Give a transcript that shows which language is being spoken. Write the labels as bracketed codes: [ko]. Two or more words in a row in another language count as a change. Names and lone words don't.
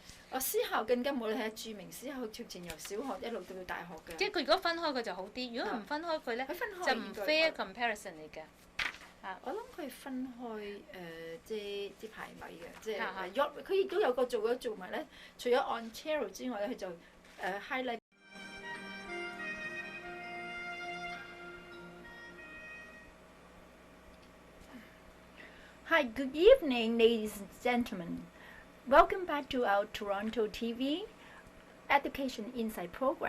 [yue] 思考更加冇，你係著名思考，直情由小學一路到大學嘅。即係佢如果分開佢就好啲，如果唔分開佢咧，就唔 [en] fair comparison [yue] 嚟嘅。我諗佢分開即係啲排位嘅，即係佢亦都有個做埋咧。除咗 Ontario 之外咧，佢就 highlight。 [en] Hi, good evening, ladies and gentlemen. Welcome back to our TorontoTV Education Insight program.